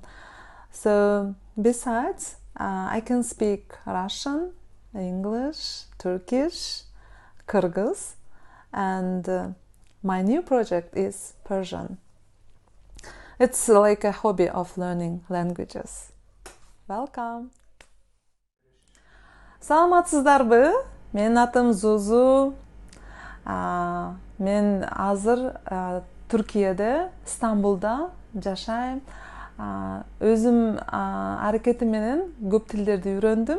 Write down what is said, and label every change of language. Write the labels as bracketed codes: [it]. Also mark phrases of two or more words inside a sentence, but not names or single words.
[en] So besides, I can speak Russian, English, Turkish, Kyrgyz, and my new project is Persian. It's like a hobby of learning languages. Welcome! [ky] Саламатсыздарбы? Менин атым Зузу. Мен азыр Түркияда, Стамбулда жашайм. Өзүм аракетим менен көп тилдерди үйрөндүм.